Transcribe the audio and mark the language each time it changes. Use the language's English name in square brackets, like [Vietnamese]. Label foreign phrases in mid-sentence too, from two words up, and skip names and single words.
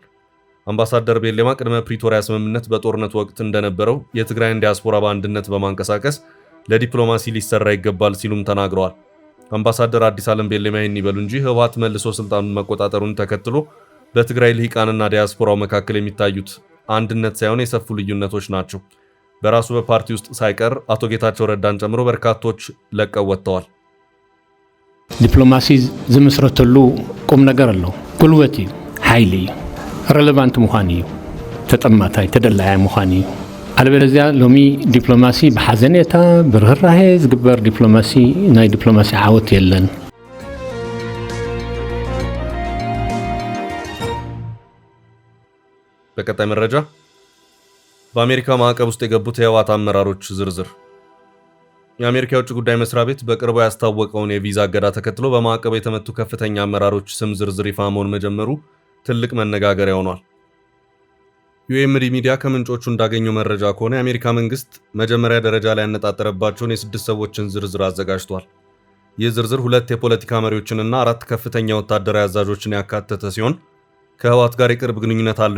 [Amharic] አምባሳደር ቤሌማ ቅድመ ፕሪቶሪያ ስምምነት በጦርነት ወቅት እንደነበረው የትግራይን ዲያስፖራ በአንድነት በማንቀሳቀስ ለዲፕሎማሲ ሊሰራ ይገባል ሲሉም ተናግረዋል። አምባሳደር አዲስ ዓለም ቤሌማ ይህን ይበሉ እንጂ ህወሓት መልሶ ስልጣኑን መቆጣጠሩን ተከትሎ በትግራይ ልሂቃንና ዲያስፖራው መካከል የሚታዩት አንድነት ሳይሆን የሰፉ ልዩነቶች ናቸው። በራሱ በፓርቲ ውስጥ ሳይቀር አቶ ጌታቸው ረዳን ጨምሮ በርካቶች ለቀው ወጥተዋል። [Tigrinya] ዲፕሎማሲ ዝምስረተሉ [Amharic] ቁም ነገር አለው። [Tigrinya] ጉልበት እዩ፣ ሓይሊ እዩ፣ ረሌቫንት ምዃን እዩ፣ ተጠማታይ ተደላያ ምዃን እዩ። አለበለዚያ ሎሚ ዲፕሎማሲ በሐዘኔታ ብርህራሄ ዝግበር ዲፕሎማሲ ናይ ዲፕሎማሲ ዓወት የለን። [Amharic] በቀጣይ መረጃ በአሜሪካ ማዕቀብ ውስጥ የገቡት የህወሓት አመራሮች ዝርዝር። የአሜሪካ የውጭ ጉዳይ መስሪያ ቤት በቅርቡ ያስታወቀውን የቪዛ እገዳ ተከትሎ በማዕቀብ የተመቱ ከፍተኛ አመራሮች ስም ዝርዝር ይፋ መሆን መጀመሩ ትልቅ መነጋገሪያ ሆኗል። ዩኤምዲ ሚዲያ ከምንጮቹ እንዳገኘው መረጃ ከሆነ የአሜሪካ መንግስት መጀመሪያ ደረጃ ላይ ያነጣጠረባቸውን የ6 ሰዎችን ዝርዝር አዘጋጅቷል። ይህ ዝርዝር 2 የፖለቲካ መሪዎችንና 4 ከፍተኛ ወታደራዊ አዛዦችን ያካተተ ሲሆን ከህወሓት ጋር የቅርብ ግንኙነት አለው